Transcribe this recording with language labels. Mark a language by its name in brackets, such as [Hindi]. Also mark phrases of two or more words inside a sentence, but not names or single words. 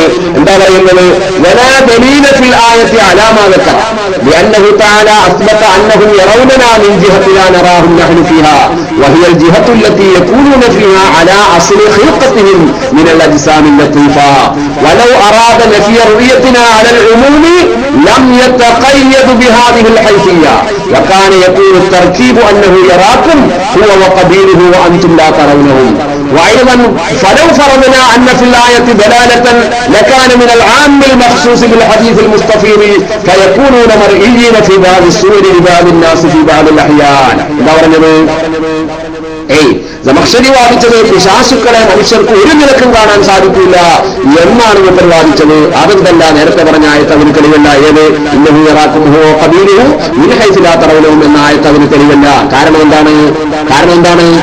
[Malayalam] എന്താ പറയുന്നത്? [Arabic] ولا دليل في الآية على ما ذكر لأنه تعالى أثبت أنهم يروننا من جهة لا نراهم نحن فيها وهي الجهة التي يكونون فيها على أصل خلقتهم من الأجسام اللطيفة ولو أراد نفي رؤيتنا على العموم لم يتقيد بهذه الحيثية وكان يكون التركيب أنه يراكم هو وقبيله وأنتم لا ترونهم وأيضا فلو فرضنا أن في الآية دلالة لكان من العام المخصوص بالحديث المستفيض فيكونون مرئيين في بعض الصور لبعض الناس في بعض الأحيان. [Malayalam] ജമഖ്ശരി വാദിച്ചത് പിശാചുക്കളെ മനുഷ്യർക്ക് ഒരു നിലക്കും കാണാൻ സാധിക്കില്ല എന്നാണ് മൂപ്പർ വാദിച്ചത്. അതെന്തല്ല, നേരത്തെ പറഞ്ഞ ആയത്ത് അതിന് തെളിവല്ല. ഏത് [Arabic] إنه يراكم هو وقبيله من حيث لا ترونهم [Malayalam] എന്ന ആയത്ത് അതിന് തെളിവല്ല. കാരണം എന്താണ്?